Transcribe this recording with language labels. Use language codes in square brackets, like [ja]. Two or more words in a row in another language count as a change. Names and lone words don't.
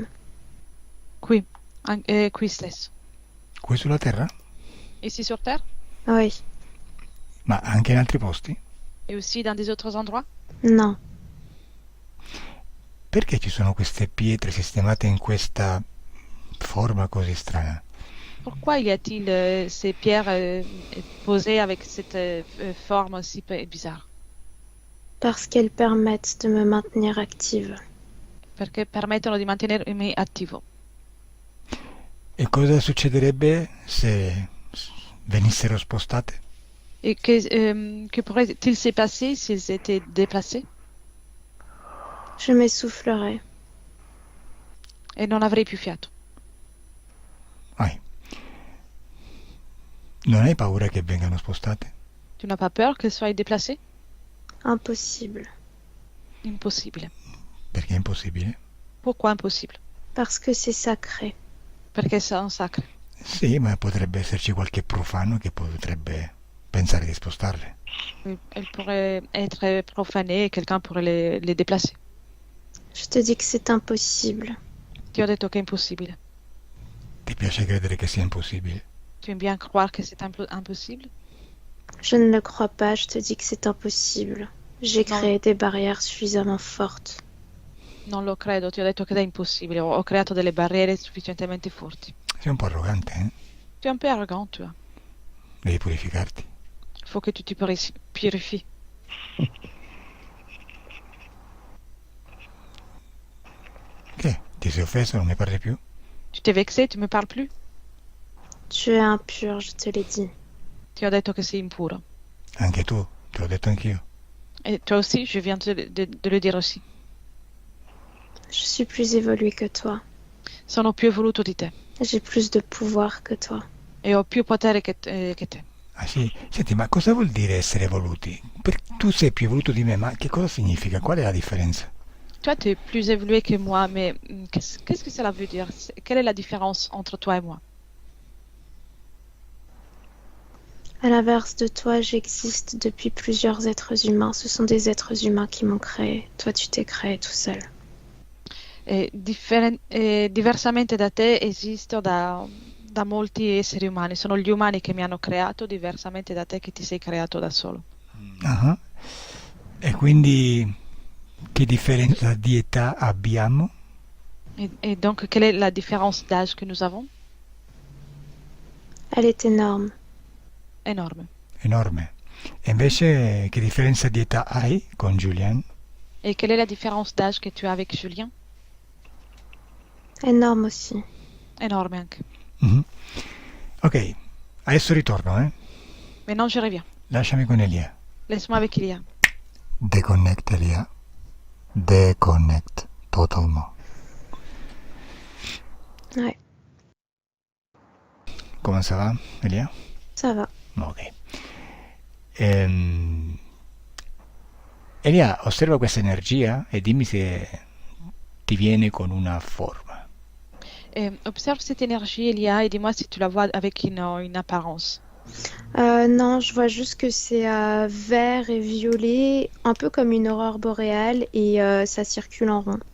[it] Qui, qui stesso. Qui sulla Terra? [fr] Ici sur Terre? Oui. [it] Ma anche in altri posti? [fr] Et aussi dans des autres endroits? Non. [it] Perché ci sono queste pietre sistemate in questa forma così strana? [fr] Pourquoi y a-t-il ces pierres posées avec cette forme aussi bizarre? Parce qu'elles permettent de me maintenir active. [it] Perché permettono di mantenermi attivo. E cosa succederebbe se venissero spostate? [fr] Et que pourrait-il se passer s'ils étaient déplacés? Je m'essoufflerai. [it] E non avrei più fiato. Non hai paura che vengano spostate? [fr] Tu n'as pas peur qu'elles soient déplacées? Impossible. [it] Impossibile. Perché è impossibile? [fr] Pourquoi impossible? Parce que c'est sacré. [it] Perché sono sacre. Sì, ma potrebbe esserci qualche profano che potrebbe pensare di spostarle. [fr] Elles pourraient être profanées et quelqu'un pourrait les déplacer. Je te dis que c'est impossible. [it] Ti ho detto che è impossibile. Ti piace credere che sia impossibile? [fr] Tu aimes bien croire que c'est impossible? Je ne le crois pas, je te dis que c'est impossible. J'ai Non. créé des barrières suffisamment fortes. [it] Non lo credo, ti ho detto che è impossibile. Ho creato delle barriere sufficientemente forti. Sei un po' arrogante, eh? [fr] Tu es un peu arrogant, tu vois. [it] Devi purificarti. [fr] Il faut que tu te purifies. [it] Che? Ti sei offeso? Non mi parli più? [fr] Tu t'es vexé, tu me parles plus? Tu es impur, je te l'ai dit. [it] Ti ho detto che sei impuro. Anche tu, te l'ho detto anch'io. [fr] Et toi aussi, je viens de le dire aussi. Je suis plus évoluée que toi. [it] Sono più evoluto di te [fr] J'ai plus de pouvoir que toi. [it] e ho più potere che te. Ah sì? Senti, ma cosa vuol dire essere evoluti? Tu sei più evoluto di me, ma che cosa significa? Qual è la differenza? [fr] Toi, tu es plus évolué que moi, mais qu'est-ce que cela veut dire? Quelle est la différence entre toi et moi? À l'inverse de toi, j'existe depuis plusieurs êtres humains. Ce sont des êtres humains qui m'ont créé. Toi, tu t'es créé tout seul. [it] Diversamente da te esisto da molti esseri umani. Sono gli umani che mi hanno creato, diversamente da te che ti sei creato da solo. Ah. E quindi che differenza di età abbiamo? [fr] Et donc, quelle est la différence d'âge que nous avons? Elle est énorme. Énorme. [it] Enorme. E invece che differenza di età hai con Julien? [fr] Et quelle est la différence d'âge que tu as avec Julien? Énorme aussi. [it] Énorme anche. Mhm. Ok, adesso ritorno, eh? [fr] Maintenant, je reviens. [it] Lasciami con Elia. [fr] Laisse-moi avec Ilia. Deconnect, Elia. Deconnect. Totalement. Ouais, Come ça va, Elia? ça va. Ok. [it] Elia, osserva questa energia e dimmi se ti viene con una forma. [fr] Observe cette énergie, Elia, et dis-moi si tu la vois avec une apparence. Non, je vois juste que c'est vert et violet, un peu comme une aurore boréale, et ça circule en rond.